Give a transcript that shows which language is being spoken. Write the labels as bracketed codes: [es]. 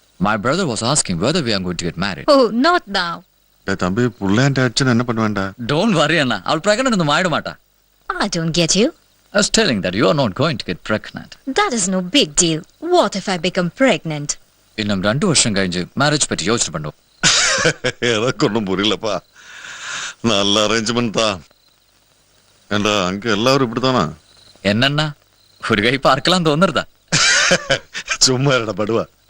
[en] My brother was asking whether we are going to get married. Oh, not now. [ta] தம்பி புள்ளேன் ஆச்சுன்னு என்ன பண்ணுவேண்டா? [en] Don't worry [ta] அண்ணா. அவள் pregnant ஒன்றும் ஆயிட மாட்டா. [en] I don't get you. I was telling that you are not going to get pregnant. That is no big deal. What if I become pregnant? [ta] இன்னும் 2 வருஷம் கழிஞ்சு மேரேஜ் பற்றி யோசனை பண்ணுவோம். எனக்கு ஒன்றும் புரியலப்பா. நல்ல அரேஞ்ச்மெண்ட் தான். ஏண்டா அங்க எல்லாரும் இப்படித்தானா? என்னன்னா ஒரு கை பார்க்கலாம் தோணுறதா? சும்மா இருடா படுவா.